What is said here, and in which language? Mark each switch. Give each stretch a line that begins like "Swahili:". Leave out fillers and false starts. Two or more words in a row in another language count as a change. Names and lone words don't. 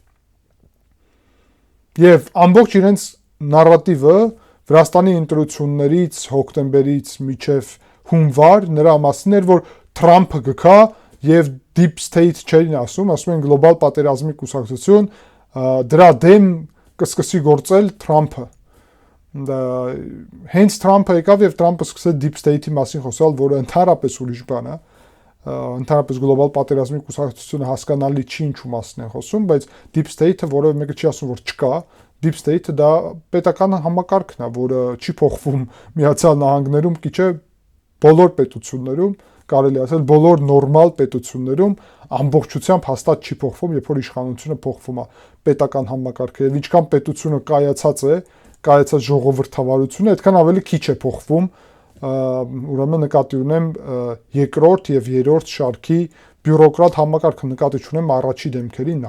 Armenian: Եվ ամբողջ իրենց նարատիվը Վրաստանի ընտրություններից հոկտեմբերից մինչև հունվար նրա մասին էր, որ Թրամփը գքա եւ
English: Deep State
Armenian: չէին ասում են գլոբալ պատերազմի կուսակցություն, դրա դեմ կսկսի գործել Թրամփը։ Հենց Թրամփը եկավ եւ Թրամփը սկսեց
English: deep state-
Armenian: ի մասին խոսալ, որը ընդհանրապես ուրիշ բան է։ Ընդհանրապես գլոբալ պատերազմի կուսակցությունը հասկանալի չի ինչու մասին են խոսում, բայց
English: deep state-
Armenian: ը որևէ մեկը չի ասում, որ չկա,
English: deep state-
Armenian: ը դա պետական համակարգն է, որը չի փոխվում Միացյալ Նահանգներում, քիչ է բոլոր պետություններում, կարելի ասել բոլոր նորմալ պետություններում ամբողջությամբ հաստատ չի փոխվում, երբ որ իշխանությունը փոխվում է պետական համակարգը, եւ ինչքան պետությունը կայացած է, կայացած ժողովրդավարությունը, այդքան ավելի քիչ է փոխվում, ուրեմն նկատի ունեմ երկրորդ եւ երրորդ շարքի բյուրոկրատ համակարգը, նկատի ունեմ առաջի դեմքերին,